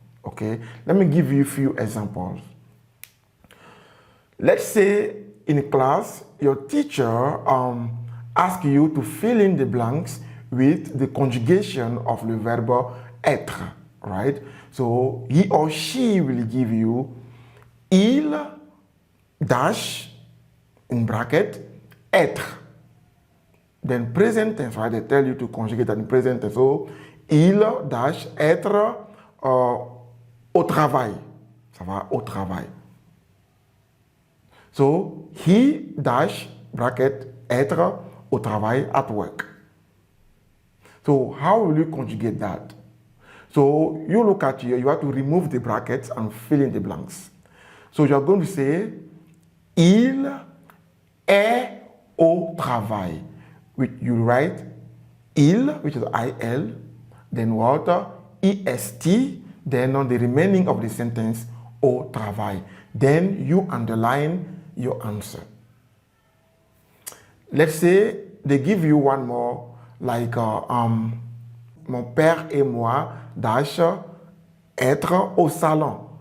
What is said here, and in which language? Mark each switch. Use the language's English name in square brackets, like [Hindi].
[English] Okay, let me give you a few examples. Let's say in class, your teacher asks you to fill in the blanks with the conjugation of the verb être, right? So he or she will give you il dash in bracket être. Then present tense, right? They tell you to conjugate in present tense. [French] So il dash être au travail. Ça va au travail. [English] So he dash bracket [French] être au travail [English] at work. So how will you conjugate that? So you look at here, you have to remove the brackets and fill in the blanks. So you're going to say [French] il est au travail. [English] Which you write il, which is il, then what? est, then on the remaining of the sentence [French] au travail. [English] Then you underline your answer. Let's say they give you one more, like [French] mon père et moi [English] dash [French] être au salon.